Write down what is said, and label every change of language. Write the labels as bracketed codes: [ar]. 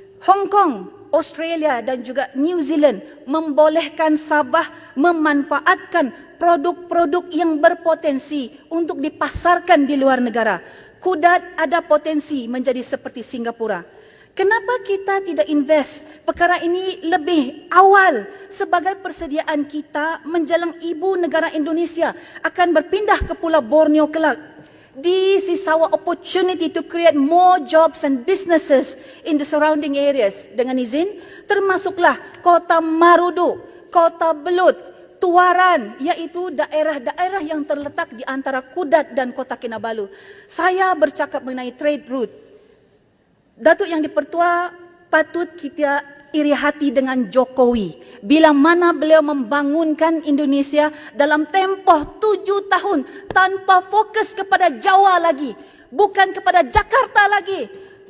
[ms] Hong Kong, Australia dan juga New Zealand membolehkan Sabah memanfaatkan produk-produk yang berpotensi untuk dipasarkan di luar negara. Kudat ada potensi menjadi seperti Singapura. Kenapa kita tidak invest perkara ini lebih awal sebagai persediaan kita menjelang ibu negara Indonesia akan berpindah ke Pulau Borneo kelak? [en] This is our opportunity to create more jobs and businesses in the surrounding areas. [ms] Dengan izin, termasuklah Kota Marudu, Kota Belut, Tuaran, iaitu daerah-daerah yang terletak di antara Kudat dan Kota Kinabalu. Saya bercakap mengenai [en] trade route. [ms] Datuk Yang di-Pertua, patut kita iri hati dengan Jokowi bila mana beliau membangunkan Indonesia dalam tempoh 7 tahun tanpa fokus kepada Jawa lagi, bukan kepada Jakarta lagi.